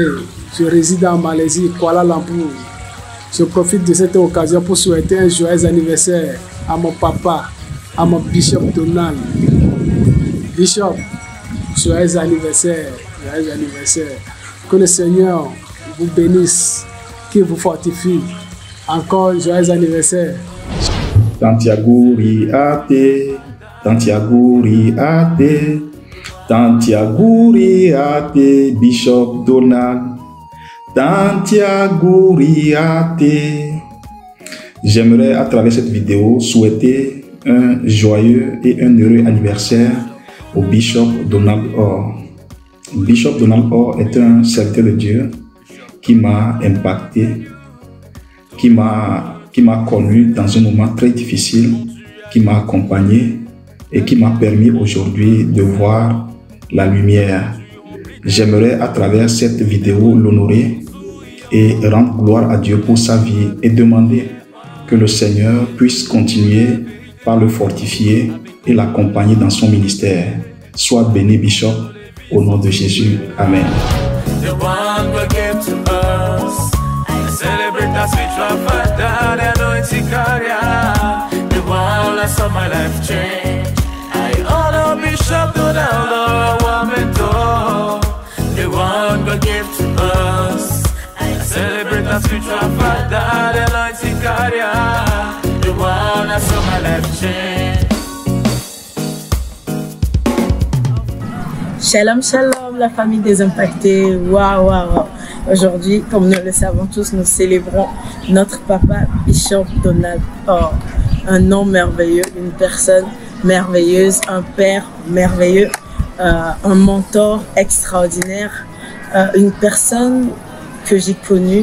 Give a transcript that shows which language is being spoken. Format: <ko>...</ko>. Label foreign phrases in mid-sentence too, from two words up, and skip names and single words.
<fr>Je réside en Malaisie, Kuala Lumpur. Je profite de cette occasion pour souhaiter un joyeux anniversaire à mon papa, à mon Bishop Donald. Bishop, joyeux anniversaire, joyeux anniversaire. Que le Seigneur vous bénisse, qu'il vous fortifie. Encore joyeux anniversaire. Tantiaguri ate, Tantiaguri ate, Tantiaguri ate, Bishop Donald. Tantiaguri ate. J'aimerais à travers cette vidéo souhaiter un joyeux et un heureux anniversaire au Bishop Donald Orr. Bishop Donald Orr est un serviteur de Dieu qui m'a impacté, qui m'a connu dans un moment très difficile, qui m'a accompagné et qui m'a permis aujourd'hui de voir la lumière. J'aimerais à travers cette vidéo l'honorer et rendre gloire à Dieu pour sa vie et demander que le Seigneur puisse continuer par le fortifier et l'accompagner dans son ministère. Sois béni, Bishop, au nom de Jésus. Amen.</fr> <en>Celebrate the spiritual father, the anointing carrier, the one that saw my life change. I honor Bishop Donald Orr, the one God gave to us. I celebrate the spiritual father, the anointing carrier, the one that saw my life change.</en> <fr>Shalom, shalom, la famille des impactés. Waouh, waouh, waouh. Aujourd'hui, comme nous le savons tous, nous célébrons notre papa Bishop Donald Orr. Un homme merveilleux, une personne merveilleuse, un père merveilleux, un mentor extraordinaire, une personne que j'ai connue.</fr>